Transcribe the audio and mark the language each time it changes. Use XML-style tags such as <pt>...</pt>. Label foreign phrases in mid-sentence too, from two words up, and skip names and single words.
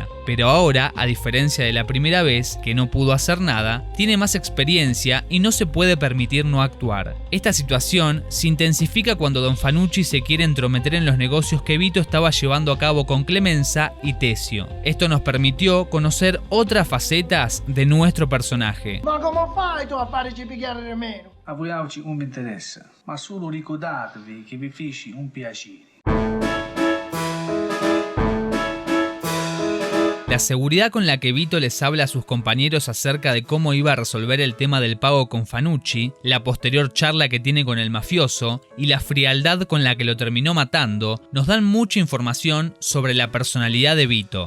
<es>Pero ahora, a diferencia de la primera vez, que no pudo hacer nada, tiene más experiencia y no se puede permitir no actuar. Esta situación se intensifica cuando Don Fanucci se quiere entrometer en los negocios que Vito estaba llevando a cabo con Clemenza y Tesio. Esto nos permitió conocer otras facetas de nuestro personaje.</es> <it>Ma come fai tu a farci pigliare di meno? A voi oggi non mi interessa, ma solo ricordatevi che vi feci un piacere.</it> <es>La seguridad con la que Vito les habla a sus compañeros acerca de cómo iba a resolver el tema del pago con Fanucci, la posterior charla que tiene con el mafioso y la frialdad con la que lo terminó matando, nos dan mucha información sobre la personalidad de Vito.</es>